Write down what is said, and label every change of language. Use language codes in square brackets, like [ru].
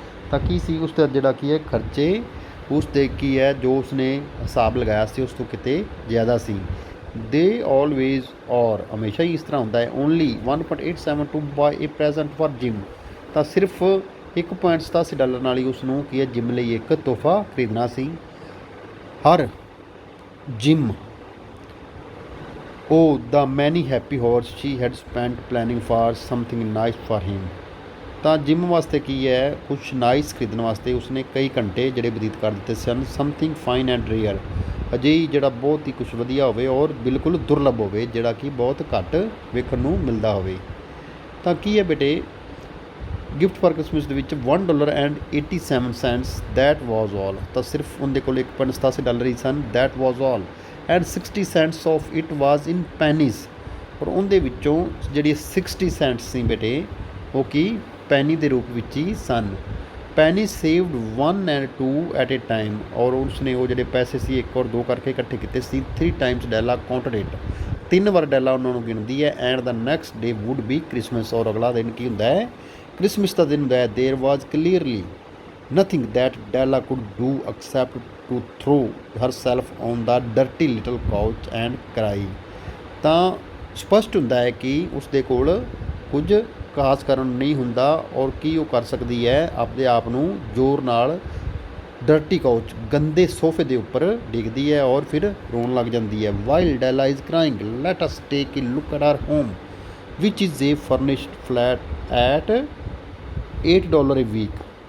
[pa] ਤਾਂ ਕੀ ਸੀ ਉਸ ਦਾ ਜਿਹੜਾ ਕੀ ਹੈ ਖਰਚੇ, ਉਸ 'ਤੇ ਕੀ ਹੈ ਜੋ ਉਸਨੇ ਹਿਸਾਬ ਲਗਾਇਆ ਸੀ ਉਸ ਤੋਂ ਕਿਤੇ ਜ਼ਿਆਦਾ ਸੀ। [en] they always, [pa] ਔਰ ਹਮੇਸ਼ਾ ਹੀ ਇਸ ਤਰ੍ਹਾਂ ਹੁੰਦਾ ਹੈ। [en] Only $1.87 to buy a present for Jim. [pa] ਤਾਂ ਸਿਰਫ $1.87 ਨਾਲ ਹੀ ਉਸ ਨੂੰ ਕੀ ਹੈ ਜਿਮ ਲਈ ਇੱਕ ਤੋਹਫਾ ਖਰੀਦਣਾ ਸੀ। [en] ਹਰ Jim Oh, the many happy hours she had spent planning for something nice for him। [pa] ਤਾਂ ਜਿਮ ਵਾਸਤੇ ਕੀ ਹੈ, ਕੁਛ ਨਾਈਸ ਖਰੀਦਣ ਵਾਸਤੇ ਉਸਨੇ ਕਈ ਘੰਟੇ ਜਿਹੜੇ ਬਤੀਤ ਕਰ ਦਿੱਤੇ ਸਨ। [en] something fine and rare, [pa] ਅਜਿਹੀ ਜਿਹੜਾ ਬਹੁਤ ਹੀ ਕੁਛ ਵਧੀਆ ਹੋਵੇ ਔਰ ਬਿਲਕੁਲ ਦੁਰਲਭ ਹੋਵੇ, ਜਿਹੜਾ ਕਿ ਬਹੁਤ ਘੱਟ ਵੇਖਣ ਨੂੰ ਮਿਲਦਾ ਹੋਵੇ। ਤਾਂ ਕੀ ਹੈ ਬੇਟੇ ਗਿਫਟ ਫਾਰ ਕ੍ਰਿਸਮਸ ਦੇ ਵਿੱਚ $1.87 [en] That was all. [pa] ਤਾਂ ਸਿਰਫ ਉਹਦੇ ਕੋਲ $1.87 ਹੀ ਸਨ। [en] That was all and 60 cents of it was in pennies. [pa] ਔਰ ਉਹਦੇ ਵਿੱਚੋਂ ਜਿਹੜੀ 60 cents ਸੀ ਬੇਟੇ ਉਹ ਕੀ ਪੈਨੀ ਦੇ ਰੂਪ ਵਿੱਚ ਹੀ ਸਨ। [en] Penny saved 1 and 2 at a time. [pa] ਔਰ ਉਸਨੇ ਉਹ ਜਿਹੜੇ ਪੈਸੇ ਸੀ 1 ਔਰ 2 ਕਰਕੇ ਇਕੱਠੇ ਕੀਤੇ ਸੀ। [en] 3 times Della counted it. [pa] 3 ਵਾਰ ਡੈਲਾ ਉਹਨਾਂ ਨੂੰ ਗਿਣਦੀ ਹੈ। [en] And the next day would be Christmas. [pa] ਔਰ ਅਗਲਾ ਦਿਨ ਕੀ ਹੁੰਦਾ ਹੈ? ਕ੍ਰਿਸਮਸ ਦਾ ਦਿਨ ਹੁੰਦਾ ਹੈ। [en] There was clearly nothing that Della could do except to throw herself on the dirty little couch and cry। [pa] ਤਾਂ ਸਪਸ਼ਟ ਹੁੰਦਾ ਹੈ ਕਿ ਉਸਦੇ ਕੋਲ ਕੁਝ ਖਾਸ ਕਰਨ ਨਹੀਂ ਹੁੰਦਾ ਔਰ ਕੀ ਉਹ ਕਰ ਸਕਦੀ ਹੈ, ਆਪਣੇ ਆਪ ਨੂੰ ਜ਼ੋਰ ਨਾਲ ਡਰਟੀ ਕਾਊਚ ਗੰਦੇ ਸੋਫੇ ਦੇ ਉੱਪਰ ਡਿੱਗਦੀ ਹੈ ਔਰ ਫਿਰ ਰੋਣ ਲੱਗ ਜਾਂਦੀ ਹੈ। [en] While Della is crying let us take a look at our home which is a furnished flat at $8 a week.